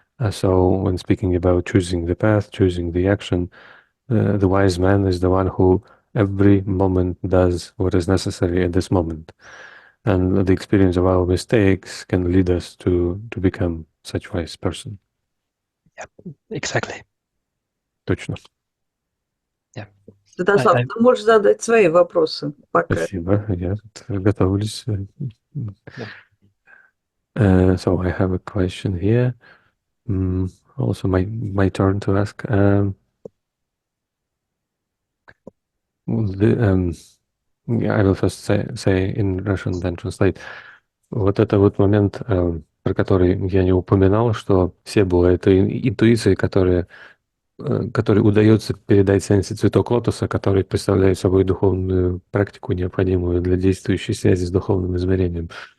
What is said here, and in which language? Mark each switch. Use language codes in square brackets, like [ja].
[en] So when speaking about choosing the path, choosing the action, the wise man is the one who every moment does what is necessary at this moment. And the experience of our mistakes can lead us to become such wise person. Yeah, exactly. [ru] Точно. [en] Yeah. [ru] Святослав, ты можешь задать свои вопросы пока. Спасибо, я готовлюсь. [en] So I have a question here. Also my turn to ask. I will first say in Russian, then translate. [ru] Вот это вот момент, про который я не упоминал, что Себу — это интуиция, которой удается передать сенсе цветок лотоса, который представляет собой духовную практику, необходимую для действующей связи с духовным измерением.